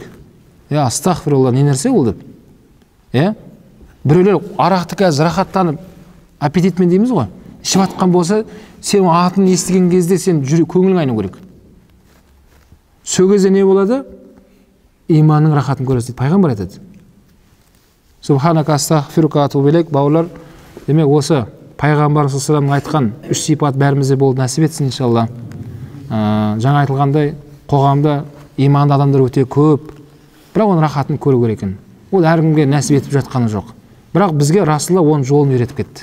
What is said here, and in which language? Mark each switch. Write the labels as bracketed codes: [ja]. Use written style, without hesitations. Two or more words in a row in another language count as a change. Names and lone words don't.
[kk] Астағфирулла, не нәрсе ол деп. Біреулер арақты қазір рахаттанып, аппетитмен дейміз ғой. Ішіп атқан болса, сен атын естіген кезде сен көңілің айну керек. Сол кезде не болады? Иманның рахатын көресіз дейді. Пайғамбар айтады. [ar] سبحانك أستغفرك أتوب إليك. [kk] Бауырлар, демек осы пайғамбар [ar] صلى الله عليه [kk] айтқан 3 сипат бәрімізде болды, нәсіп етсін иншалла. Жаңа айтылғандай, қоғамда иманды адамдар өте көп, бірақ оның рахатын көру керек екен. Ол әркімге нәсіп етіп жатқаны жоқ. Бірақ бізге Расулалла оның жолын үйретіп кетті.